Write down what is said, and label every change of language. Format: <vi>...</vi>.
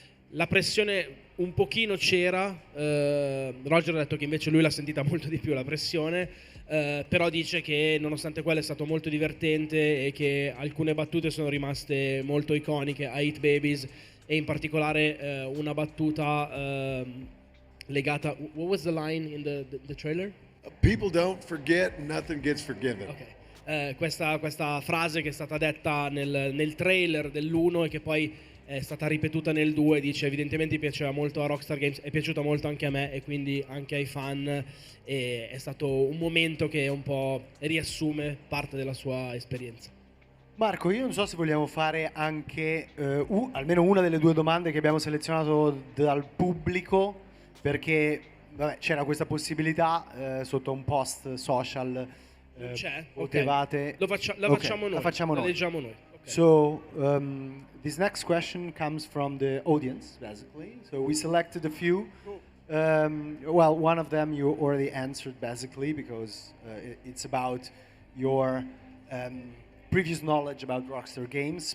<it>La pressione un pochino c'era, Roger ha detto che invece lui l'ha sentita molto di più la pressione, però dice che nonostante quello è stato molto divertente e che alcune battute sono rimaste molto iconiche, a Hit Babies, e in particolare una battuta legata...</it> <en>What was the line in the trailer? People don't forget, nothing gets forgiven. Okay.</en> <it>Questa frase che è stata detta nel trailer dell'1 e che poi è stata ripetuta nel 2, dice: evidentemente piaceva molto a Rockstar Games, è piaciuta molto anche a me e quindi anche ai fan, e è stato un momento che un po' riassume parte della sua esperienza. Marco, io non so se vogliamo fare anche almeno una delle due domande che abbiamo selezionato dal pubblico, perché vabbè, c'era questa possibilità sotto un post social. C'è? Potevate... La facciamo noi. La facciamo noi. leggiamo noi. Okay.</it> <en>So this next question comes from the audience, basically. So we selected a few. Well, one of them you already answered, basically, because it's about your previous knowledge about Rockstar Games.</en>